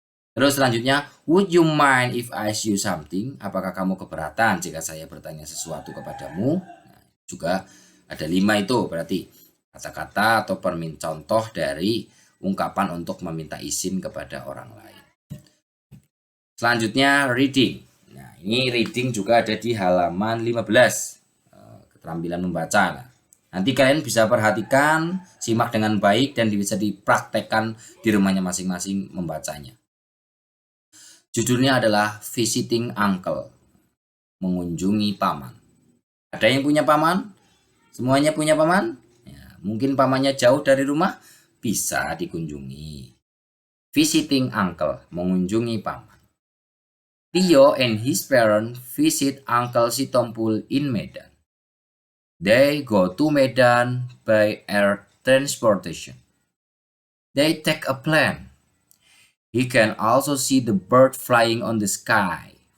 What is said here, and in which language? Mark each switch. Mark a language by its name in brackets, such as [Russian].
[Indonesian] Terus selanjutnya, [English] would you mind if I ask you something? [Indonesian] Apakah kamu keberatan jika saya bertanya sesuatu kepadamu? Nah, juga ada 5 itu, berarti kata-kata atau contoh dari ungkapan untuk meminta izin kepada orang lain. Selanjutnya, reading. Nah, ini reading juga ada di halaman 15. Keterampilan membaca. Nah, nanti kalian bisa perhatikan, simak dengan baik dan bisa dipraktekkan di rumahnya masing-masing membacanya. Judulnya adalah Visiting Uncle, mengunjungi paman. Ada yang punya paman? Semuanya punya paman? Ya, mungkin pamannya jauh dari rumah, bisa dikunjungi. Visiting Uncle, mengunjungi paman. [English] Tio and his parents visit Uncle Sitompul in Medan. They go to Medan by air transportation. They take a plane. He can also see the bird flying on the sky.